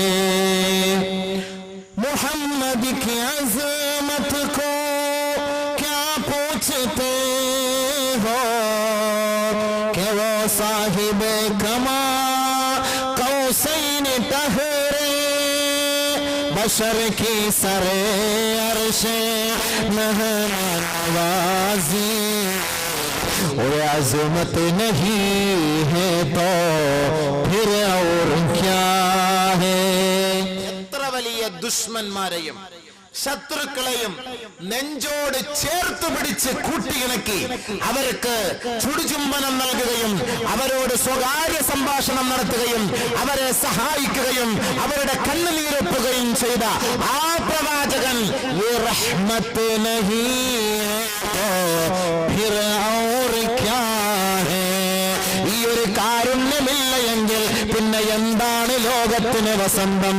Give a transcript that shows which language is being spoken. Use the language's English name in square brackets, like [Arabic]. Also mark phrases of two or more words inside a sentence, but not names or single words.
[Urdu] محمد کی عظمت کو کیا پوچھتے ہو کہ وہ صاحب کما قوسین ٹھہرے بشر کی سرِ عرشے نوازی اور عظمت نہیں ہے تو پھر اور کیا ہے? [Malayalam] दुश्मन्माരെയും ശത്രുക്കളെയും നെഞ്ചോട് ചേർത്ത് പിടിച്ച് കൂട്ടിയിണക്കി അവർക്ക് ചുടുചുംബനം നൽകുകയും അവരോട് സ്വകാര്യ സംഭാഷണം നടത്തുകയും അവരെ സഹായിക്കുകയും അവരുടെ കണ്ണുനീരൊപ്പുകയും ചെയ്ത ആ പ്രവാചകൻ ഈ ഒരു കാരുണ്യമില്ല എങ്കിൽ പിന്നെ എന്താണ് ലോകത്തിന് വസന്തം?